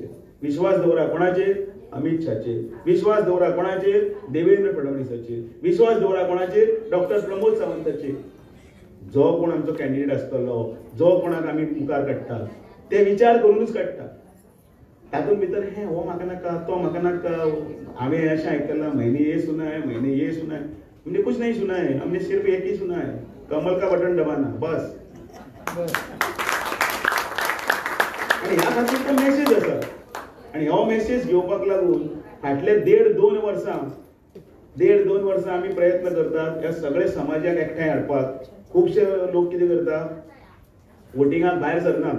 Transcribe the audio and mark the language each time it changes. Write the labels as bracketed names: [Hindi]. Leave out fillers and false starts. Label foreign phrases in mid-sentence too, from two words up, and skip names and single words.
[Konkani] विश्वास दवरा कोणाचेर? अमित शाहचेर. विश्वास दवरा कोणाचेर? देवेंद्र फडणवीसाचेर. विश्वास दवरा कोणाचेर? डॉक्टर प्रमोद सावंताचेर. जो कोण आमचो कॅन्डिडेट आसतलो, जो कोणाक आमी मुखार काडटा, ते विचार करूनच काडटा. तातूंत भितर हे हो म्हाका नाका, तो म्हाका नाका, हांवें अशें आयकलां [Hindi] महीने ये सुना है, महीने ये सुना है. म्हणजे कुछ नहीं सुना है, हमने सिर्फ एक ही सुना है, कमल का बटन दबाना बस. [Konkani] आणि ह्या खातीर तो मेसेज आसा. आणि हो मेसेज घेवपाक लागून फाटले 1.5-2 वर्सां आमी प्रयत्न करतात ह्या सगळे समाजाक एकठांय हाडपाक. खुबशे लोक कितें करता, वोटिंगाक भायर सरनात.